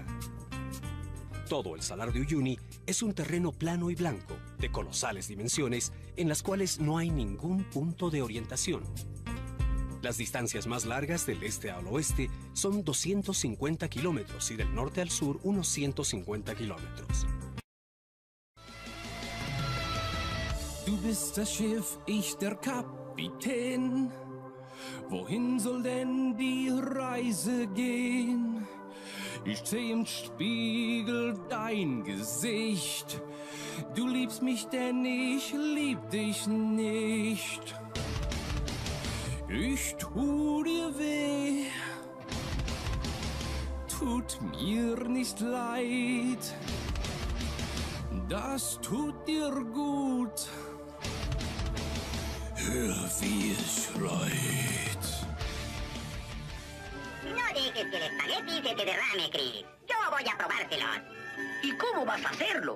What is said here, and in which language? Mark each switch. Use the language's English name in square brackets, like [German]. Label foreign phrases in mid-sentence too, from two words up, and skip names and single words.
[Spanish] Todo el Salar de Uyuni es un terreno plano y blanco, de colosales dimensiones, en las cuales no hay ningún punto de orientación. Las distancias más largas del este al oeste son 250 kilómetros y del norte al sur unos 150 kilómetros. [German] Du bist das Schiff, ich der Kapitän. Wohin soll denn die Reise gehen? Ich seh im Spiegel dein Gesicht. Du liebst mich, denn ich lieb dich nicht. Ich tu dir weh, tut mir nicht leid. Das tut dir gut. Hör, wie es schreit. [Spanish] No dejes que el espagueti se te derrame, Chris. Yo voy a probártelos. ¿Y cómo vas a hacerlo?